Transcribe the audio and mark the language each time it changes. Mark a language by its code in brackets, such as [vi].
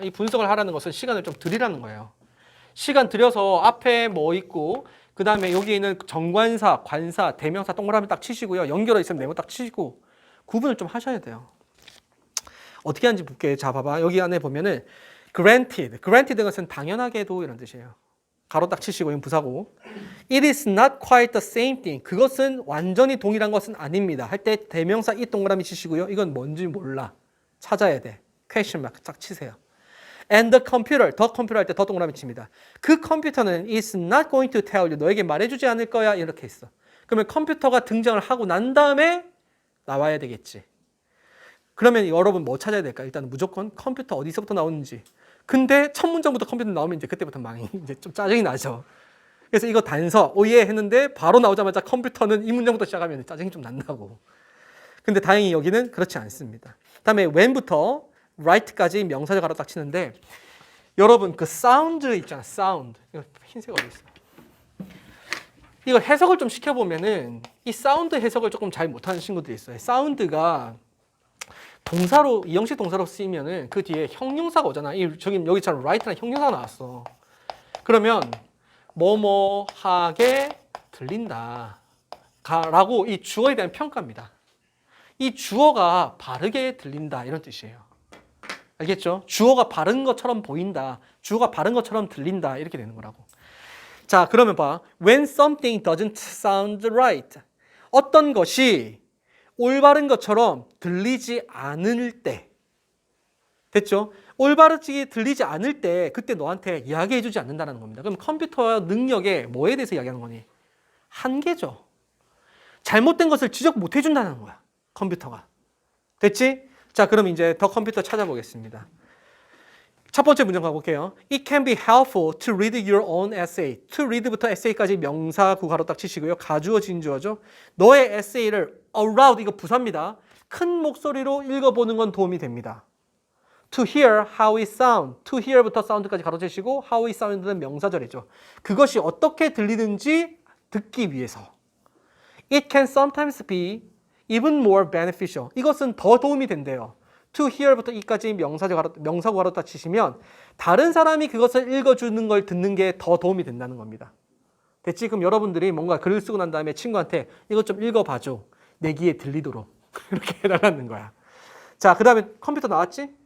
[ko] 이 분석을 하라는 것은 시간을 좀 들이라는 거예요. 시간 들여서 앞에 뭐 있고 그 다음에 여기 있는 정관사, 관사, 대명사 동그라미 딱 치시고요. 연결어 있으면 네모 딱 치시고 구분을 좀 하셔야 돼요. 어떻게 하는지 볼게요. 자, 봐봐. 여기 안에 보면은 granted. granted 것은 당연하게도 이런 뜻이에요. 가로 딱 치시고 이건 부사고. [en] It is not quite the same thing. [ko] 그것은 완전히 동일한 것은 아닙니다. 할 때 대명사 이 동그라미 치시고요. 이건 뭔지 몰라. 찾아야 돼. question mark 딱 치세요. [en] And the computer. [ko] 더 컴퓨터 할 때 더 동그라미 칩니다. 그 컴퓨터는 [en] is not going to tell you. [ko] 너에게 말해주지 않을 거야. 이렇게 있어. 그러면 컴퓨터가 등장을 하고 난 다음에 나와야 되겠지. 그러면 여러분 뭐 찾아야 될까? 일단 무조건 컴퓨터 어디서부터 나오는지. 근데 첫 문장부터 컴퓨터 나오면 이제 그때부터 망이 이제 좀 짜증이 나죠. 그래서 이거 단서 오예 했는데 바로 나오자마자 컴퓨터는 이 문장부터 시작하면 짜증이 좀 난다고. 근데 다행히 여기는 그렇지 않습니다. 다음에 when부터 right까지 명사절 가로 딱 치는데 여러분 그 사운드 있잖아. 사운드. 이거 흰색 어디 있어? 이거 해석을 좀 시켜보면은 이 사운드 해석을 조금 잘 못하는 친구들이 있어요. 사운드가 동사로 이형식 동사로 쓰이면은 그 뒤에 형용사가 오잖아. 저기 여기처럼 right랑 형용사가 나왔어. 그러면 뭐뭐하게 들린다 라고 이 주어에 대한 평가입니다. 이 주어가 바르게 들린다 이런 뜻이에요. 알겠죠? 주어가 바른 것처럼 보인다. 주어가 바른 것처럼 들린다 이렇게 되는 거라고. 자, 그러면 봐. [en] When something doesn't sound right. [ko] 어떤 것이 올바른 것처럼 들리지 않을 때. 됐죠? 올바르게 들리지 않을 때 그때 너한테 이야기해주지 않는다는 겁니다. 그럼 컴퓨터 능력에 뭐에 대해서 이야기하는 거니? 한계죠. 잘못된 것을 지적 못 해준다는 거야. 컴퓨터가. 됐지? 자, 그럼 이제 더 컴퓨터 찾아보겠습니다. 첫 번째 문장 가볼게요. [en] It can be helpful to read your own essay. [ko] To read부터 essay까지 명사 구가로 딱 치시고요. 가주어 진주어죠. 너의 에세이를 aloud 이거 부사입니다. 큰 목소리로 읽어보는 건 도움이 됩니다. [en] To hear how it sound. To hear부터 sound까지 [ko] 가로 치시고 [en] how it sound는 명사절이죠. [ko] 그것이 어떻게 들리는지 듣기 위해서. [en] It can sometimes be even more beneficial. [ko] 이것은 더 도움이 된대요. To hear부터 이까지 명사구 가로 딱 치시면 다른 사람이 그것을 읽어주는 걸 듣는 게 더 도움이 된다는 겁니다. 됐지? 그럼 여러분들이 뭔가 글을 쓰고 난 다음에 친구한테 이것 좀 읽어봐줘. 내 귀에 들리도록. 이렇게 해달라는 거야. 자, 그 다음에 컴퓨터 나왔지?